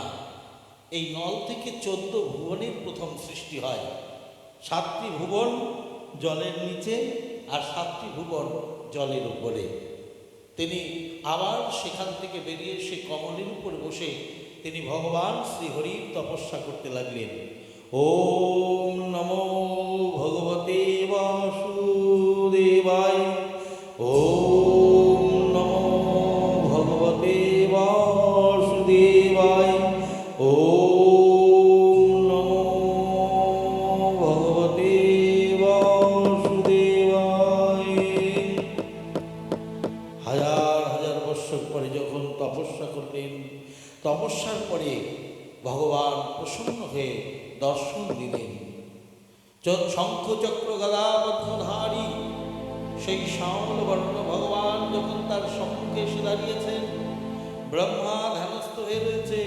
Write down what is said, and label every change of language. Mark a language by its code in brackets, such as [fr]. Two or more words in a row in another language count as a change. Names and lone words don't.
[bn] এই নল থেকে 14 ভুবনের প্রথম সৃষ্টি হয়। 7টি ভুবন জলের নিচে আর 7টি ভুবন জলের উপরে। তিনি আবার সেখান থেকে বেরিয়ে সে কমলের উপর বসে তিনি ভগবান শ্রীহরির তপস্যা করতে লাগলেন। [sa] ওম নমো ভগবতে বাসুদেবায়, ওম নমো ভগবতে বাসুদেবায়, ওম নমো ভগবতে বাসুদেবায়। [bn] হাজার হাজার বৎসর পরে যখন তপস্যা করলেন, তপস্যার পরে ভগবান প্রসন্ন হয়ে দর্শন দিলেন। শঙ্খ চক্র গদা পদ্মধারী সেই শ্যামল বর্ণ ভগবান যখন তার সম্মুখে এসে দাঁড়িয়েছেন, ব্রহ্মা ধ্যানস্থ হয়ে রয়েছেন।